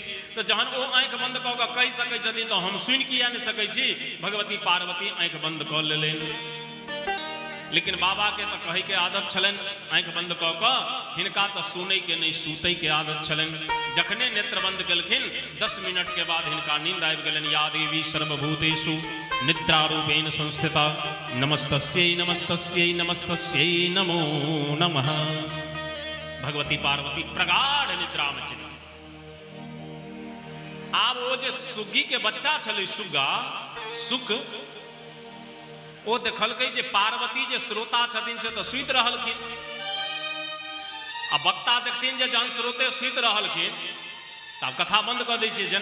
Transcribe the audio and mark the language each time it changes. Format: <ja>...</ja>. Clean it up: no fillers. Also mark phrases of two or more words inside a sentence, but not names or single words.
<mai>तऽ जहन ओ आंख बंद कऽ कऽ कहि सकै छथिन तऽ हम सुनि किया नहि सकै छी? भगवती पार्वती आंख बंद कऽ लेलनि। लेकिन बाबा के तऽ कहै के आदत छलनि आंख बंद कऽ कऽ, हिनका तऽ सुनै के नहीं सुतै के आदत छलनि। जखने नेत्र बंद केलखिन 10 मिनट के बाद हिनका नींद आबि गेलनि।</mai> <sa>या देवी सर्वभूतेषु निद्रारूपेण संस्थिता नमस्तस्यै नमस्तस्यै नमस्तस्यै नमो नमः।</sa> <mai>भगवती पार्वती प्रगाढ़ निद्रा में चली। आब वो जे सुग्गी के बच्चा छलै सुग्गा सुक, वो देखलकै जे पार्वती जे श्रोता छथिन से तऽ सुति रहलखिन। आ वक्ता देखथिन जे जहन श्रोते सुति रहलखिन तऽ आब कथा बंद कऽ दै छियै।</mai>